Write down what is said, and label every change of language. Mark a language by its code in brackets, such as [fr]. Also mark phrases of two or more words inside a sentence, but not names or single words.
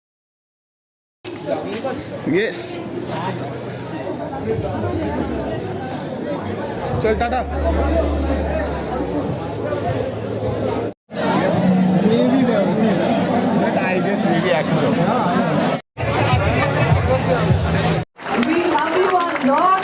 [en] Yes. [hi] चल टाटा। [en] I guess maybe actor. We love you a lot.